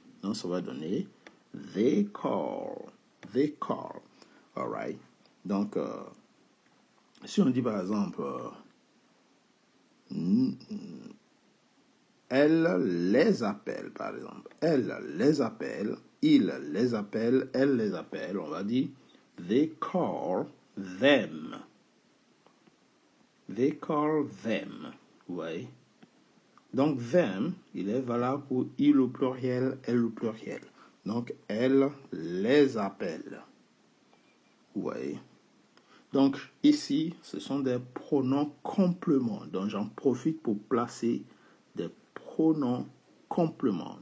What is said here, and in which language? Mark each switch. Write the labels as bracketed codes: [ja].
[fr] Donc, ça va donner [en] they call. They call. All right. [fr] Donc, si on dit par exemple, elle les appelle, par exemple. Elle les appelle, il les appelle, elle les appelle. On va dire, [en] they call them. They call them. [fr] Ouais. Donc, them, il est valable pour il au pluriel, elle au pluriel. Donc, elle les appelle. Vous voyez? Donc, ici, ce sont des pronoms compléments. Donc, j'en profite pour placer des pronoms compléments.